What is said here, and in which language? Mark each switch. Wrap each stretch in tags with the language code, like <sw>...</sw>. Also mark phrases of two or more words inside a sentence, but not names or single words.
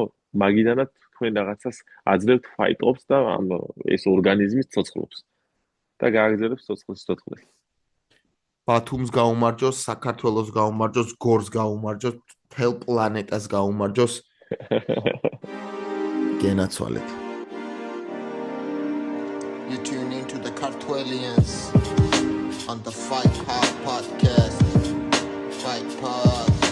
<ka>მაგიდანაც თქვენ რაღაცას აძლევთ Fight Ops და ეს ორგანიზმის ცოცხლობს. და გააგრძელებს ცოცხლის სიცოცხლეს. ბათუმს გაუმარჯოს, საქართველოს გაუმარჯოს, გორს გაუმარჯოს, მთელ პლანეტას გაუმარჯოს. გენაცვალეთ.</ka> <en>You tune into the Kartvelians on the Fight Hop podcast. Fight Pod.</en>